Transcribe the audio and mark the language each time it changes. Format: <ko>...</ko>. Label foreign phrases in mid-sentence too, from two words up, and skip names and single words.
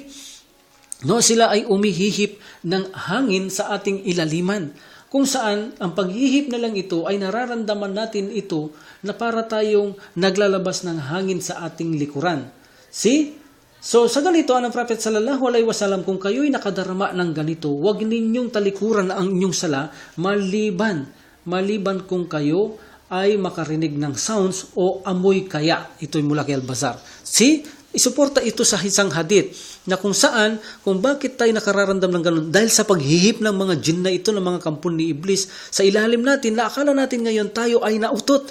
<tl>No, sila ay umihihip ng hangin sa ating ilaliman. Kung saan, ang paghihip na lang ito ay nararamdaman natin ito na para tayong naglalabas ng hangin sa ating likuran. See? So sa ganito, ang Prophet</tl> <ar>صلى الله عليه وسلم,</ar> <tl>kung kayo'y nakadarama ng ganito, huwag ninyong talikuran ang inyong sala maliban kung kayo ay makarinig ng sounds o amoy kaya. Ito'y mula kay Al-Bazar. See? Isuporta ito sa isang hadith na kung bakit tayo nakararamdam ng ganun, dahil sa paghihip ng mga jinn na ito, ng mga kampon ni Iblis sa ilalim natin, na akala natin ngayon tayo ay nautot.</tl>